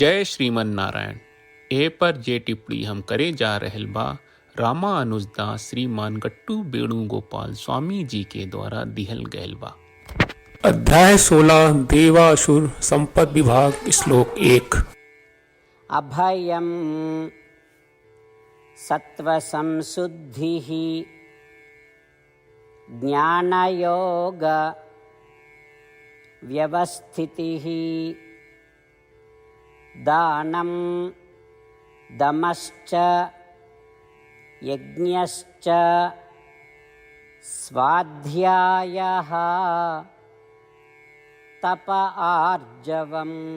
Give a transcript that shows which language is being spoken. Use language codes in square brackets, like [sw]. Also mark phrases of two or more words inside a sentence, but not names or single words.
[bho] जय श्रीमन नारायण। ए पर जे टिप्पणी हम करे जा रहल बा रामानुजदास श्रीमान गट्टू वेणुगोपाल स्वामी जी के द्वारा दिहल गयल बा। अध्याय 16 देवासुर संपद विभाग श्लोक 1। [sa] अभयं सत्वसंशुद्धिः ज्ञानयोग व्यवस्थितिः दानं दमश्च यज्ञश्च स्वाध्यायः तप आर्जवम्।